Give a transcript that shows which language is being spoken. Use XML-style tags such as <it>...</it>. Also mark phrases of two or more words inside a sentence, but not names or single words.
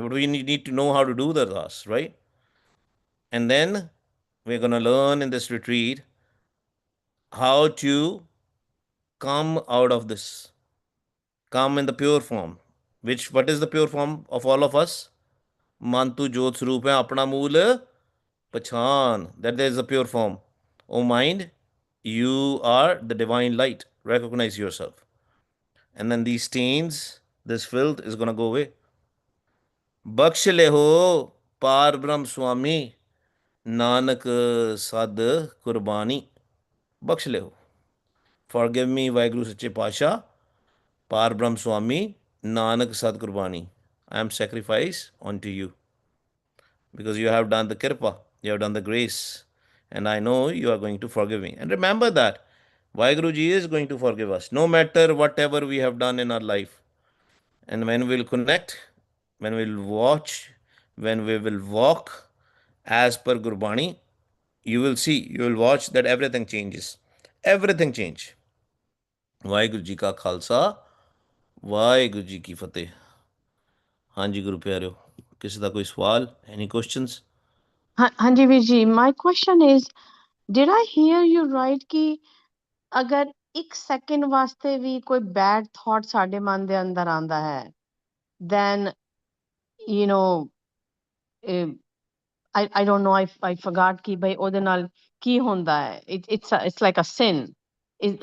<en>But we need to know how to do the ardas, right? And then we're gonna learn in this retreat how to come out of this, come in the pure form. What is the pure form of all of us?</en> <pa>ਮਨਤੂੰ ਜੋਤਿ ਸਰੂਪ ਹੈ ਆਪਣਾ ਮੂਲ ਪਛਾਣ.</pa> <en>That is the pure form. O mind, you are the divine light. Recognize yourself. And then these stains, this filth is gonna go away.</en> <pa>ਬਖਸ਼ ਲੇਹੋ ਪਾਰ ਬ੍ਰਹਮ ਸੁਆਮੀ ਨਾਨਕ ਸਦ ਕੁਰਬਾਨੀ. ਬਖਸ਼ ਲੇਹੋ.</pa> <en>Forgive me,</en> <pa>ਵਾਹਿਗੁਰੂ ਸੱਚੇ ਪਾਸ਼ਾ. ਪਾਰ ਬ੍ਰਹਮ ਸੁਆਮੀ, ਨਾਨਕ ਸਦ ਕੁਰਬਾਨੀ.</pa> <en>I am sacrifice unto you. Because you have done the kirpa, you have done the grace, and I know you are going to forgive me. And remember that Vaheguru Ji is going to forgive us, no matter whatever we have done in our life. And when we'll connect, when we'll watch, when we will walk as per Gurbani, you will see, you will watch that everything changes. Everything change.</en> <pa>ਵਾਹਿਗੁਰੂ ਜੀ ਕਾ ਖਾਲਸਾ, ਵਾਹਿਗੁਰੂ ਜੀ ਕੀ ਫ਼ਤਹਿ.</pa> <hi>हाँ जी गुरु प्यारे किसी का कोई सवाल</hi> <en>any questions</en> <pa>Hanji Viji,</pa> <en>my question is, did I hear you right</en> <pa>ਕਿ ਅਗਰ ਇੱਕ ਸੈਕੰਡ ਵਾਸਤੇ ਭੀ ਕੋਈ</pa> <en>bad thought</en> <pa>ਸਾਡੇ ਮਨ ਦੇ ਅੰਦਰ ਆਂਦਾ ਹੈ,</pa> <en>then you know eh, I don't know, I forgot</en> <pa>ਕਿ ਭਾਈ ਓਦੇ ਨਾਲ ਕੀ ਹੋਂਦਾ ਹੈ.</pa> <en>It's like a sin.</en>